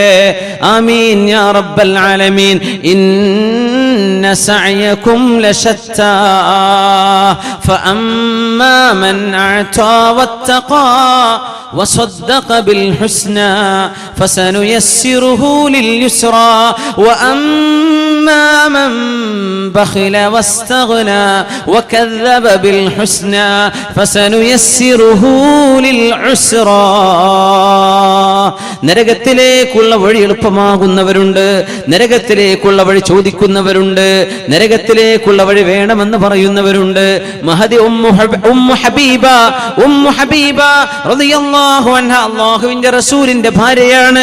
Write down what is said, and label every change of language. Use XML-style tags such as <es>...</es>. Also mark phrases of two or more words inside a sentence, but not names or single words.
<ar>آمين يا رب العالمين إن سعيكم لشتى فأما من أعطى واتقى وصدق بالحسنى فسنيسره لليسرى وأما من بخل واستغنى വകذب بالحسنى فسنيسره للعسرى.</ar> <ml>നരകത്തിലേക്കുള്ള വഴി എളുപ്പമാകുന്നവരുണ്ട്, നരകത്തിലേക്കുള്ള വഴി ചോദിക്കുന്നവരുണ്ട്, നരകത്തിലേക്കുള്ള വഴി വേണമെന്ന് പറയുന്നവരുണ്ട്. മഹദി ഉമ്മു ഹബീബ റളിയല്ലാഹു അൻഹ അല്ലാഹുവിന്റെ റസൂലിന്റെ ഭാര്യയാണ്.</ml>